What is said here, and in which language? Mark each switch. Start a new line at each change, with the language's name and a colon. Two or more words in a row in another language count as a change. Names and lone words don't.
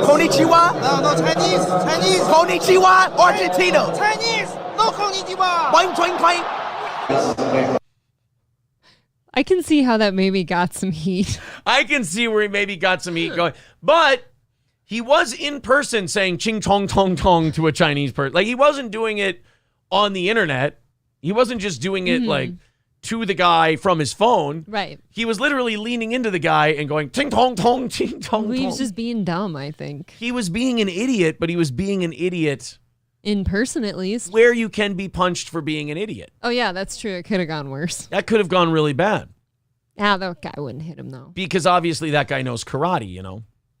English: No, Chinese. Konnichiwa, Argentina. Chinese. No konnichiwa. Boing, boing, boing. I can see how that maybe got some heat. I can see where he maybe got some heat going. But he was in person saying ching tong tong tong to a Chinese person. Like he wasn't doing it on the internet. He wasn't just doing it like to the guy from his phone. Right. He was literally leaning into the guy and going ting tong tong ting tong tong. He was just being dumb, I think. He was being an idiot, but he was being an idiot in person at least. Where you can be punched for being an idiot. Oh yeah, that's true. It could have gone worse. That could have gone really bad. That guy wouldn't hit him though. Because obviously that guy knows karate, you know.